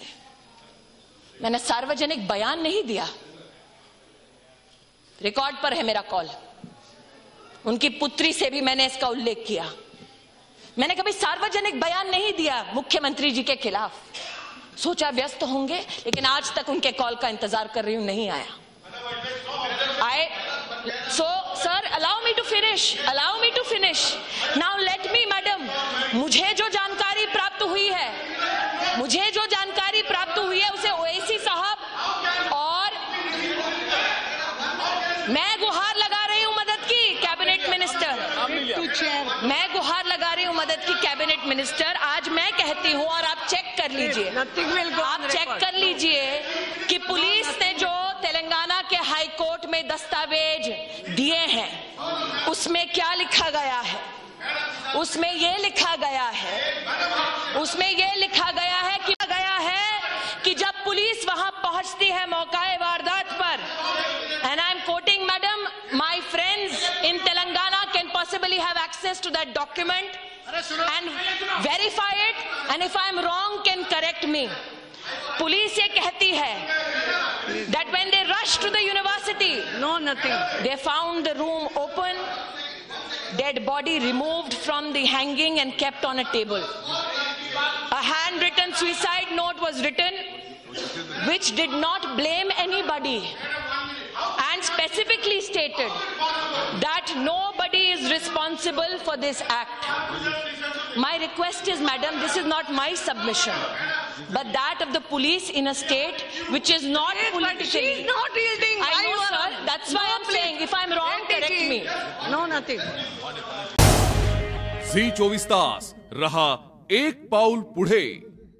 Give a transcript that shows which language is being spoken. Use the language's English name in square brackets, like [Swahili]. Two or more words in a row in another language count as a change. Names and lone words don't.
[Hindi] मैंने सार्वजनिक बयान नहीं दिया, रिकॉर्ड पर है मेरा कॉल। उनकी पुत्री से भी मैंने इसका उल्लेख किया। मैंने कभी सार्वजनिक बयान नहीं दिया मुख्यमंत्री जी के खिलाफ। सोचा व्यस्त होंगे, लेकिन आज तक उनके कॉल का इंतजार कर रही हूं, नहीं आया। [English] So, sir, allow me to finish. Now let me, madam, [Hindi] मुझे जो जानकारी प्राप्त हुई है उसे ओवैसी साहब और मैं गुहार लगा रही हूं मदद की कैबिनेट मिनिस्टर। आज मैं कहती हूं और आप चेक कर लीजिए कि पुलिस ने जो तेलंगाना के हाई कोर्ट में दस्तावेज दिए हैं उसमें क्या लिखा गया है। उसमें यह लिखा गया है कि जब पुलिस वहां पहुंचती है मौकाए वारदात पर, [English] and I'm quoting, madam, my friends in Telangana can possibly have access to that document and verify it, and if I'm wrong can correct me. [Hindi] पुलिस ये कहती है [English] that when they rushed to the university, they found the room open, dead body removed from the hanging and kept on a table. A handwritten suicide note was written which did not blame anybody and specifically stated that nobody is responsible for this act. My request is, madam, this is not my submission, but that of the police in a state which is not politically. But she is not yielding. I know, sir. That's why I'm saying, if I'm wrong, correct me. No, nothing. [Marathi] झी 24 तास रहा एक पाऊल पुढे.